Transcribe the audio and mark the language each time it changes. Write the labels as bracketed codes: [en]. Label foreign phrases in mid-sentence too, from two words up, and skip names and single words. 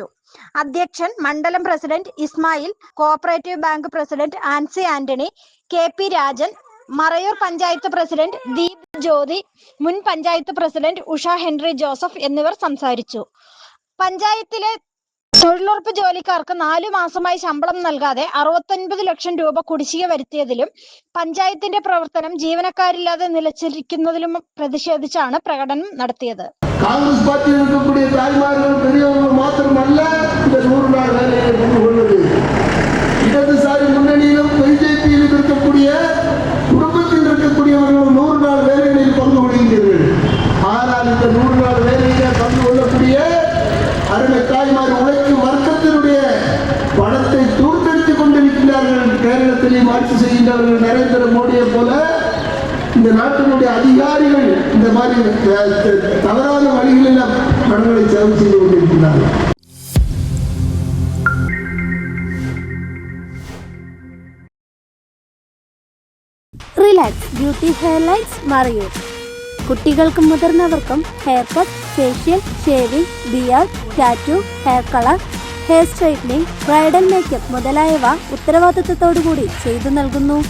[ml] അധ്യക്ഷൻ മണ്ഡലം പ്രസിഡന്റ് ഇസ്മായിൽ, [en] cooperative bank president [ml] ആൻസി ആന്റണി, KP രാജൻ, മറയൂർ പഞ്ചായത്ത് പ്രസിഡന്റ് ദീപ് ജ്യോതി, മുൻ പഞ്ചായത്ത് പ്രസിഡന്റ് ഉഷ ഹെൻറി ജോസഫ് എന്നിവർ സംസാരിച്ചു. പഞ്ചായത്തിലെ തൊഴിലുറപ്പ് ജോലിക്കാർക്ക് 4 മാസമായി ശമ്പളം നൽകാതെ 69 ലക്ഷം രൂപ കുടിശ്ശിക വരുത്തിയതിലും പഞ്ചായത്തിന്റെ പ്രവർത്തനം ജീവനക്കാരില്ലാതെ നിലച്ചിരിക്കുന്നതിലും പ്രതിഷേധിച്ചാണ് പ്രകടനം നടത്തിയത്. [ta] காங்கிரஸ் பார்ட்டியில் இருக்கக்கூடிய தாய்மார்கள் பெரியவர்கள் மாத்திரமல்ல இந்த 100 நாள் வேலையை கொண்டுள்ளது. இடதுசாரி முன்னணியிலும் பிஜேபியிலும் இருக்கக்கூடிய குடும்பத்தில் இருக்கக்கூடியவர்கள் 100 நாள் வேலைகளில் பங்கு கொள்கின்றீர்கள். ஆனால் இந்த 100 நாள் வேலையிலே பங்கு கொள்ளக்கூடிய அருமை தாய்மார் உழைக்கும் வர்க்கத்தினுடைய பணத்தை தூர்த்தெடுத்துக் கொண்டிருக்கிறார்கள். கேரளத்திலே ஆட்சி செய்கின்றவர்கள் நரேந்திர மோடியை போல இந்த நாட்டினுடைய அதிகாரிகள் இந்த மாதிரி தவறான வழிகளில் பணங்களை செலவு செய்து கொண்டிருக்கிறார்கள். [ml] റിലാക്സ് ബ്യൂട്ടി ഹെയർലൈൻസ് മറയൂർ. കുട്ടികൾക്കും മുതിർന്നവർക്കും [en] hair cut, facial, shaving, beard, tattoo, hair colour, hair straightening, bridal makeup [ml] മുതലായവ ഉത്തരവാദിത്തത്തോടുകൂടി ചെയ്തു നൽകുന്നു.